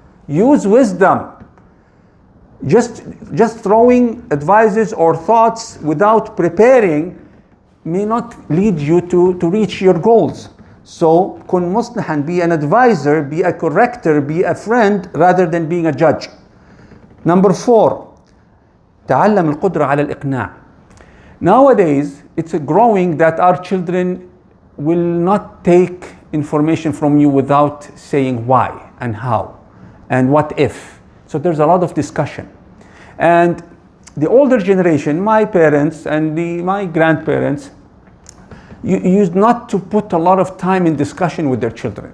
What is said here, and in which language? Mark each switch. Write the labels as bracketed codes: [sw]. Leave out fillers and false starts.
[en] Use wisdom. Just throwing advices or thoughts without preparing may not lead you to reach your goals. So, kun muslihan, be an advisor, be a corrector, be a friend, rather than being a judge. Number 4, [ar] تعلم القدرة على الإقناع. [en] Nowadays, it's growing that our children will not take information from you without saying why and how and what if. So there's a lot of discussion. And the older generation, my parents and my grandparents, used not to put a lot of time in discussion with their children.